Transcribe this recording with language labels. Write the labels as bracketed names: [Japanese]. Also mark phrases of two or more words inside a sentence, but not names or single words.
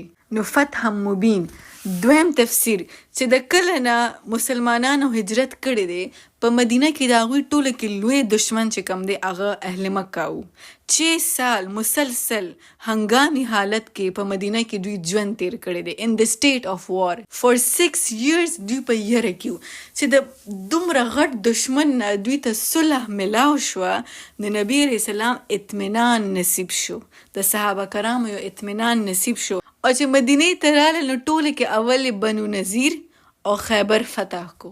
[Pashto] نو فتح مبین دویم تفسیر چې د کله نه مسلمانانو هجرت کړی دی په مدینه کې د هغوی ټوله کې لوی دشمن چې کوم دی هغه اهل مکه وو. 6 سال مسلسل هنګامي حالت کې په مدینه کې دوی ژوند تیر کړی دی [English] in the state of war for 6 years. [Pashto] دوی په یره کې وو چې د دومره غټ دشمن نه دوی ته صلح ملاو شوه. د نبی علیه السلام اطمینان نصیب شو، د صحابه کرامو یو اطمینان نصیب شو، او چې مدینې ته راغلل نو ټوله کې اول بنو نذیر او خیبر فتح کو.